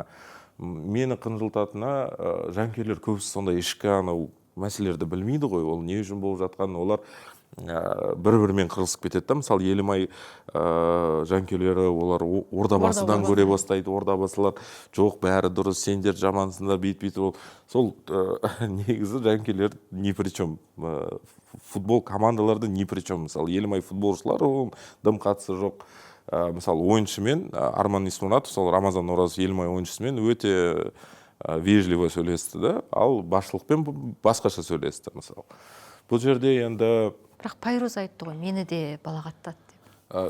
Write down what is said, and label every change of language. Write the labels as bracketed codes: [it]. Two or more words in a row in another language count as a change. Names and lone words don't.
[kk] Мені қынжылтатыны, жанкүйерлер көбісі сондай ішкі анау мәселелерді білмейді ғой, ол не үшін болып жатқанын. Олар бір-бірімен қырылысып кетеді да. Мысалы, Елімай жанкүйерлері олар ордабасыдан көре бастайды. Ордабасылар жоқ, бәрі дұрыс, сендер жамансыңдар, бейт-бейт. Сол негізі жанкүйерлер [ru] не при чем. [kk] Футбол командаларды [ru] не при чем. [kk] Мысалы, Елімай футболшылары дым қатысы жоқ. Мысалы, ойыншымен Арман Исмұратов, сол Рамазан Оразов Елімай ойыншысымен өте вежливо сөйлесті да, ал басшылықпен басқаша сөйлесті, мысалы. Бұл жерде енді... Бірақ Пайруз айтты ғой, мені де балағаттады деп.